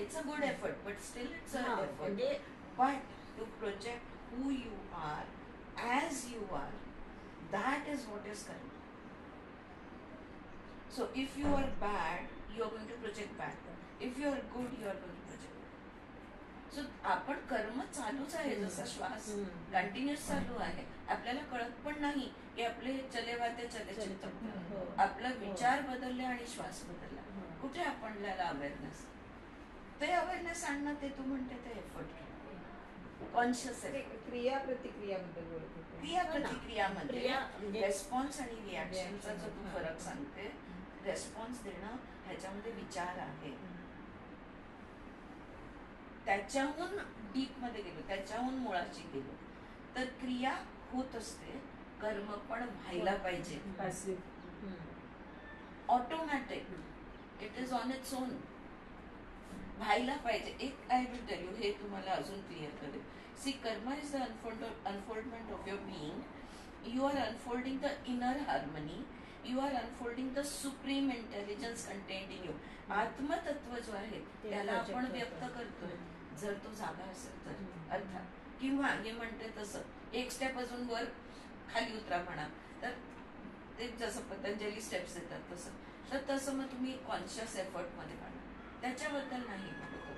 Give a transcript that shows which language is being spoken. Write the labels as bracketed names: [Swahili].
[English] It's a good effort, but still it's an effort. But to project who you are as you are, that is what is karma. So if you are bad, you are going to project bad. If you are good, you are going to project good. [Marathi] So आपण कर्म चालूच आहे. जसा श्वास continuous चालू आहे, आपल्याला कळत पण नाही की आपले चले वाते चले चित्त. आपला विचार बदलले आणि श्वास बदलला. कुठे आपल्याला अवेअरनेस? ते अवेअरनेस आणणं, ते तू म्हणते ते एफर्ट, कॉन्शियस आहे. क्रिया प्रतिक्रियाबद्दल बोलत होते. क्रिया प्रतिक्रियामध्ये रेस्पॉन्स आणि रिॲक्शनचा जो तू फरक सांगते, रेस्पॉन्स देणं ह्याच्यामध्ये विचार आहे, त्याच्याहून डीप मध्ये गेलो, त्याच्याहून मुळाशी गेलो तर क्रिया होत असते, कर्म पण व्हायला पाहिजे, automatic, [English] it is on its own, [Marathi] व्हायला पाहिजे. एक [English] I will tell you, [Marathi] हे तुम्हाला अजून क्लिअर करेल. [English] See, karma is the unfoldment of your being. You are unfolding the inner harmony, you are unfolding the supreme intelligence content in you. [Marathi] आत्मतत्व जो आहे त्याला आपण व्यक्त करतोय, जर तो जागा असेल तर अर्थात. किंवा हे म्हणते तसं एक स्टेप अजून वर खाली उतरा म्हणा, तर ते जसं पतंजली स्टेप्स येतात तसं, तर तसं मग तुम्ही कॉन्शियस एफर्ट मध्ये म्हणा, त्याच्याबद्दल नाही म्हणतो.